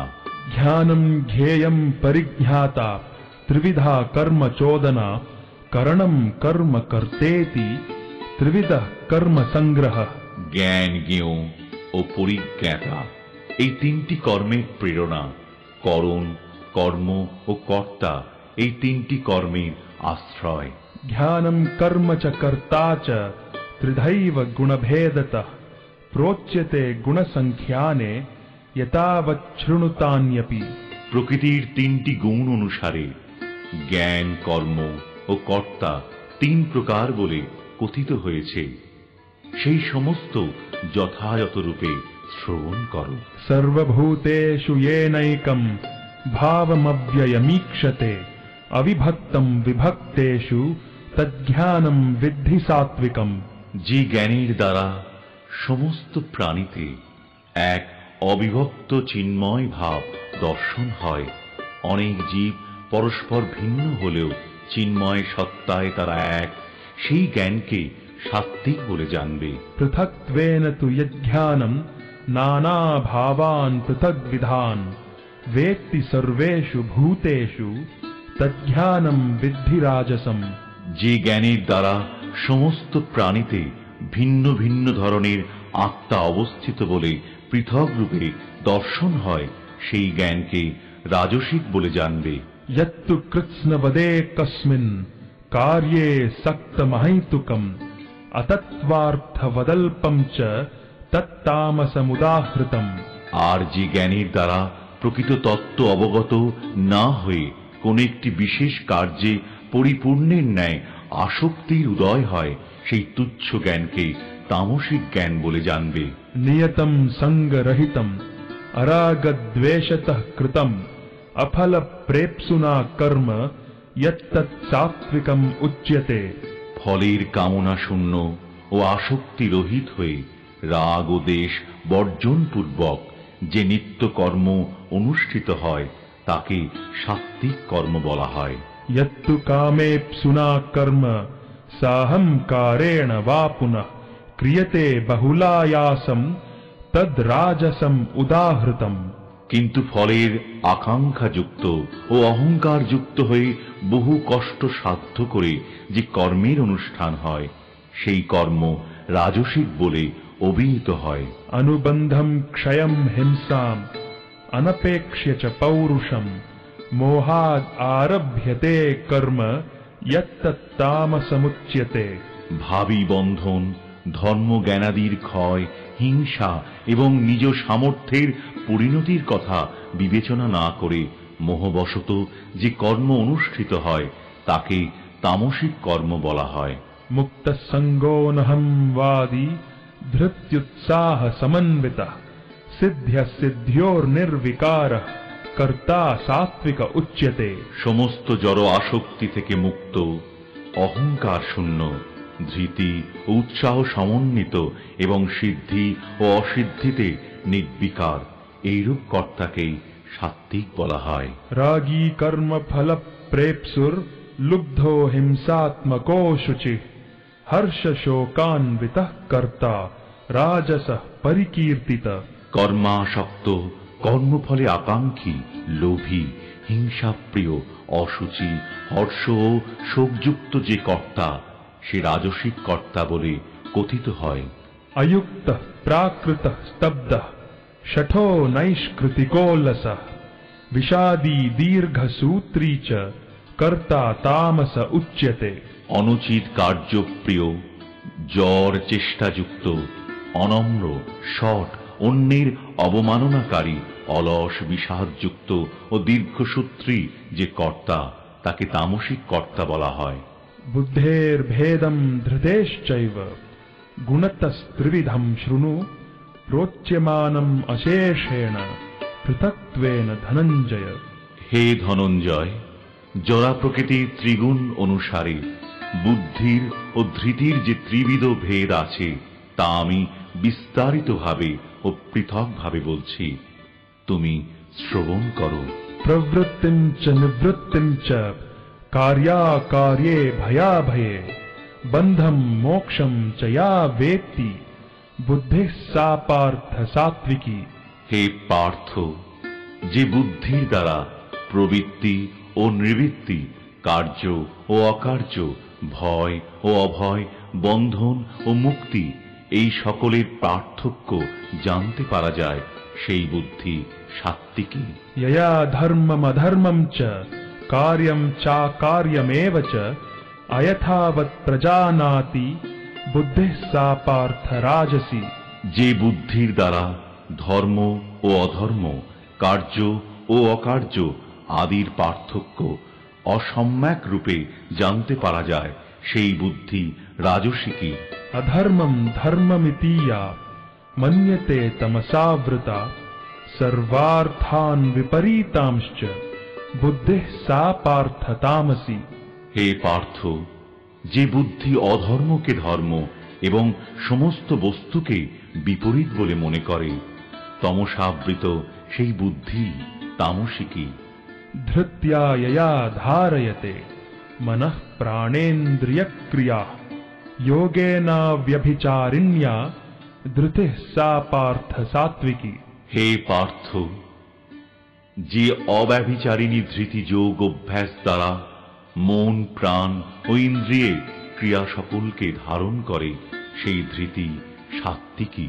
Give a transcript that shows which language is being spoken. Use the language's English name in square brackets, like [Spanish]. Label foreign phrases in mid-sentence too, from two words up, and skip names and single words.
[Sanskrit] ज्ञानं ज्ञेयं परिज्ञाता त्रिविधा कर्म चोदना करणं कर्म कर्तेति त्रिविधः कर्म संग्रह। [Bangla] জ্ঞান, জ্ঞেয় ও পরিজ্ঞাতা এই 3টি কর্মের প্রেরণা, করণ, কর্ম ও কর্তা এই 3টি কর্মের আশ্রয়। [Sanskrit] ज्ञानं कर्म च कर्ता च त्रिधैव गुणभेदतः प्रोच्यते गुणसंख्याने यतावच्छृणुतान्यपि। [Bangla] প্রকৃতির 3টি গুণ অনুসারে জ্ঞান, কর্ম ও কর্তা 3 প্রকার বলে কথিত হয়েছে, সেই সমস্ত যথাযথ রূপে শ্রবণ করো। [Sanskrit] सर्वभूतेषु येनैकं भावमव्ययमीक्षते अविभक्तं विभक्तेषु तज्ज्ञानं विद्धि सात्विकम्। [Bangla] যে জ্ঞানের দ্বারা সমস্ত প্রাণীতে এক অবিভক্ত চিন্ময় ভাব দর্শন হয়, অনেক জীব পরস্পর ভিন্ন হলেও চিন্ময় সত্তায় তারা এক, সেই জ্ঞানকে সাত্ত্বিক বলে জানবে। [Sanskrit] पृथक्त्वेन तु यज्ञानं नाना भावान् पृथग्विधान् वेत्ति सर्वेषु भूतेषु तज्ज्ञानं विद्धि राजसम्। [Bangla] যে জ্ঞানের দ্বারা সমস্ত প্রাণীতে ভিন্ন ভিন্ন ধরনের আত্মা অবস্থিত বলে পৃথক রূপে দর্শন হয়, সেই জ্ঞানকে রাজসিক বলে জানবে। [Sanskrit] यत्तु कृत्स्नवदे कस्मिन् कार्ये सक्तमहैतुकम् अतत्त्वार्थवदल्पं च तत्तामसमुदाहृतम्। [Bangla] আর যে জ্ঞানের দ্বারা প্রকৃত তত্ত্ব অবগত না হয়ে কোন একটি বিশেষ কার্যে পরিপূর্ণের ন্যায় আসক্তির উদয় হয়, সেই তুচ্ছ জ্ঞানকে তামসিক জ্ঞান বলে জানবে। [Sanskrit] नियतं संगरहितम् अरागद्वेषतः कृतम् अफल प्रेप्सुना कर्म यत्तत् सात्विकम् उच्यते। [Bangla] ফলের কামনা শূন্য ও আসক্তি রহিত হয়ে রাগ ও দেশ বর্জন পূর্বক যে নিত্য কর্ম অনুষ্ঠিত হয় তাকে সাত্ত্বিক কর্ম বলা হয়। [Sanskrit] यत्तु कामेप्सुना कर्म साहंकारेण वा पुनः क्रियते बहुलायासं तद् राजसं उदाहृतम्। [Bangla] কিন্তু ফলের আকাঙ্ক্ষা যুক্ত ও অহংকার যুক্ত হয়ে বহু কষ্ট সাধ্য করে যে কর্মের অনুষ্ঠান হয় সেই কর্ম রাজসিক বলে অভিহিত হয়। [Sanskrit] अनुबंधं क्षयं हिंसां अनपेक्ष्य च पौरुषं मोहाद् आरभ्यते कर्म यत्तत् तामसमुच्यते। [Bangla] ভাবী বন্ধন, ধর্ম জ্ঞানাদির ক্ষয়, হিংসা এবং নিজ সামর্থ্যের পরিণতির কথা বিবেচনা না করে মোহবশত যে কর্ম অনুষ্ঠিত হয় তাকে তামসিক কর্ম বলা হয়। [Sanskrit] मुक्तसंगोऽहं वादी धृत्युत्साह समन्वितः सिद्ध्य सिद्ध्योर्निर्विकारः कर्ता सात्विक उच्यते। [Bangla] সমস্ত জড় আসক্তি থেকে মুক্ত, অহংকার শূন্য, ধৃতি ও উৎসাহ সমন্বিত এবং সিদ্ধি ও অসিদ্ধিতে নির্বিকার এইরূপ কর্তাকেই সাত্ত্বিক বলা হয়। [Sanskrit] रागी कर्म फल प्रेप्सुर लुब्धो हिंसात्मको शुचिः हर्ष शोकान्वितः कर्ता राजसः परिकीर्तितः। [Bangla] কর্মাসক্ত, কর্মফলে আকাঙ্ক্ষী, লোভী, হিংসাপ্রিয়, অসুচি, হর্ষ ও শোকযুক্ত যে কর্তা সে রাজসিক কর্তা বলে কথিত হয়। [Sanskrit] अयुक्तः प्राकृतः स्तब्धः शठो नैष्कृतिको लसः विषादी दीर्घसूत्री च कर्ता तामस उच्यते। [Bangla] অনুচিত কার্যপ্রিয়, জ্বর চেষ্টাযুক্ত, অনম্র, শঠ, অন্যের অবমাননাকারী, অলস, বিষাদযুক্ত ও দীর্ঘসূত্রী যে কর্তা তাকে তামসিক কর্তা বলা হয়। [Sanskrit] बुद्धेर्भेदं धृतेश्चैव गुणतस्त्रिविधं शृणु प्रोच्यमानम् अशेषेण पृथक्त्वेन धनञ्जय। [Bangla] হে ধনঞ্জয়, জড়া প্রকৃতির ত্রিগুণ অনুসারে বুদ্ধির ও ধৃতির যে ত্রিবিধ ভেদ আছে তা আমি বিস্তারিতভাবে ও পৃথকভাবে বলছি, তুমি শ্রবণ করো। [Sanskrit] प्रवृत्तिं च निवृत्तिं च कार्याकार्ये भयाभये बन्धं मोक्षं च या वेत्ति बुद्धिः सा पार्थ सात्विकी। [Bangla] হে পার্থ, যে বুদ্ধির দ্বারা প্রবৃত্তি ও নিবৃত্তি, কার্য ও অকার্য, ভয় ও অভয়, বন্ধন ও মুক্তি এই সকলের পার্থক্য জানতে পারা যায় সেই বুদ্ধি সাত্ত্বিকী। [Sanskrit] यया धर्मम् अधर्मं च कार्यं चाकार्यमेव च अयथावत् प्रजानाति बुद्धिः सा पार्थ राजसी। [Bangla] যে বুদ্ধির দ্বারা ধর্ম ও অধর্ম, কার্য ও অকার্য আদির পার্থক্য অসম্যক রূপে জানতে পারা যায় সেই বুদ্ধি রাজসিকী। [Sanskrit] अधर्मं धर्ममितीया मन्यते तमसावृता सर्वार्थान् विपरीतांश्च बुद्धिः सा पार्थ तामसी। [Bangla] হে পার্থ, যে বুদ্ধি অধর্মকে ধর্ম এবং সমস্ত বস্তুকে বিপরীত বলে মনে করে তমসাবৃত সেই বুদ্ধি তামসিকী। [Sanskrit] धृत्या यया धारयते मनः प्राणेन्द्रियक्रियाः योगेन व्यभिचारिण्या धृतिः सा पार्थ सात्विकी। [Bangla] হে পার্থ, যে অব্যভিচারিণী ধৃতি যোগ অভ্যাস দ্বারা মন, প্রাণ ও ইন্দ্রিয়ে ক্রিয়া সকলকে ধারণ করে সেই ধৃতি সাত্ত্বিকী।